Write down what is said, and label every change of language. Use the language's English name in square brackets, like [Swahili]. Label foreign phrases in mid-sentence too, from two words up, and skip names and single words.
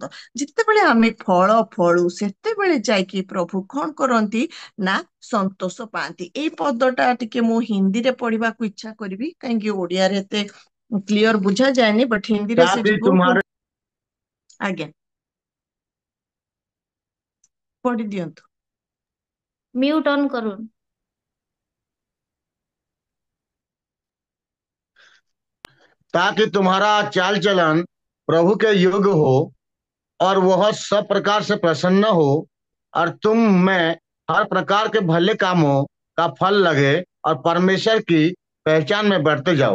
[Odia] ଯେତେବେଳେ ଆମେ ଫଳ ଫଳୁ, ସେତେବେଳେ ଯାଇକି ପ୍ରଭୁ କଣ କରନ୍ତି ନା ସନ୍ତୋଷ ପାଆନ୍ତି। ଏଇ ପଦଟା ଟିକେ ମୁଁ ହିନ୍ଦୀରେ ପଢିବାକୁ ଇଚ୍ଛା କରିବି, କାହିଁକି ଓଡିଆରେ ଏତେ କ୍ଲିୟର ବୁଝା ଯାଏନି, ବଟ୍ ହିନ୍ଦୀରେ ସେ [Hindi] ताकि [Odia] ଯିବ। [Hindi] तुम्हारे [Odia] ଆଜ୍ଞା, ପଢି ଦିଅନ୍ତୁ। [English] mute on करून। [Hindi] ताकि तुम्हारा चाल चलन प्रभु के योग्य हो और वह सब प्रकार से प्रसन्न हो और तुम में हर प्रकार के भले कामों का फल लगे और परमेश्वर की पहचान में बढ़ते जाओ।